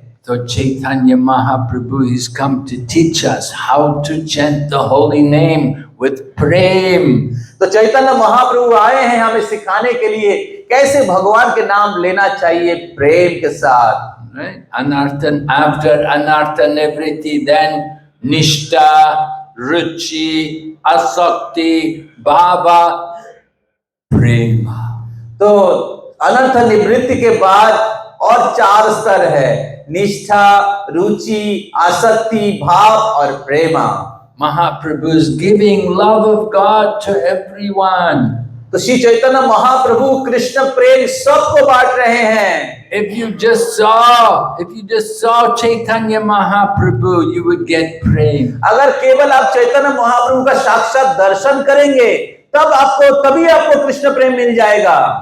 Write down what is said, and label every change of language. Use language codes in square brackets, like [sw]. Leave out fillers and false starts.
[en] So Chaitanya Mahaprabhu has come to teach us how to chant the holy name with prem. [hi] तो चैतन्य महाप्रभु आए हैं हमें सिखाने के लिए कैसे भगवान के नाम लेना चाहिए प्रेम के साथ। [en] Right? Anarthan, after anartha nivritti, then nishtha, ruchi, asakti, bhava, prema. [hi] तो अनर्थ निवृत्ति के बाद और 4 स्तर है, निष्ठा, रुचि, आसक्ति, भाव और प्रेमा। [en] Mahaprabhu is giving love of God to everyone. [hi] तो श्री चैतन्य महाप्रभु कृष्ण प्रेम सबको बांट रहे हैं। [en] If you just saw Chaitanya Mahaprabhu, you would get prema. [hi] अगर केवल आप चैतन्य महाप्रभु का साक्षात दर्शन करेंगे तभी आपको कृष्ण प्रेम मिल जाएगा।